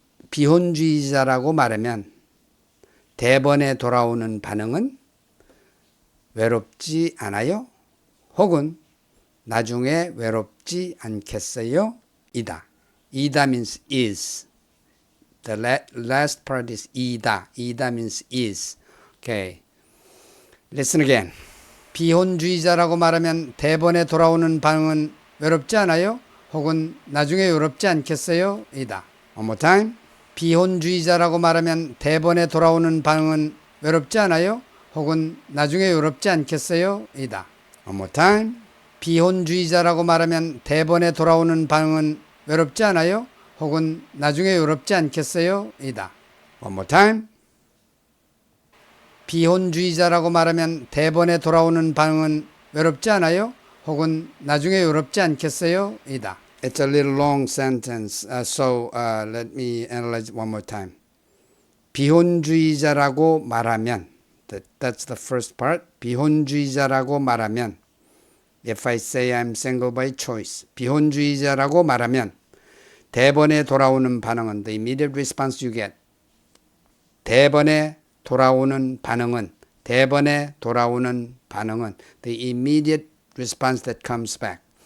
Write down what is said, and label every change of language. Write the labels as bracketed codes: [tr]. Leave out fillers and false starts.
[ko] 비혼주의자라고 말하면 대번에 돌아오는 반응은 외롭지 않아요? 혹은 나중에 외롭지 않겠어요? [en] 이다. 이다 means is. The last part is 이다. 이다 means is. Okay. Listen again. [ko] 비혼주의자라고 말하면 대번에 돌아오는 반응은 외롭지 않아요? 혹은 나중에 외롭지 않겠어요? [en] 이다. One more time. [ko] 비혼주의자라고 말하면 대번에 돌아오는 반응은 외롭지 않아요? 혹은 나중에 외롭지 않겠어요? [en] 이다. One more time. [ko] 비혼주의자라고 말하면 대번에 돌아오는 반응은 외롭지 않아요? 혹은 나중에 외롭지 않겠어요? [en] 이다. One more time. [ko] 비혼주의자라고 말하면 대번에 돌아오는 반응은 외롭지 않아요? 혹은 나중에 외롭지 않겠어요? 이다. [en] It's a little long sentence, so let me analyze it one more time. [ko] 비혼주의자라고 말하면, [en] that's the first part. [ko] 비혼주의자라고 말하면, [en] if I say I'm single by choice. [ko] 비혼주의자라고 말하면 대번에 돌아오는 반응은 [en] the immediate response you get. [ko] 대번에 돌아오는 반응은 [en] the immediate response that comes back.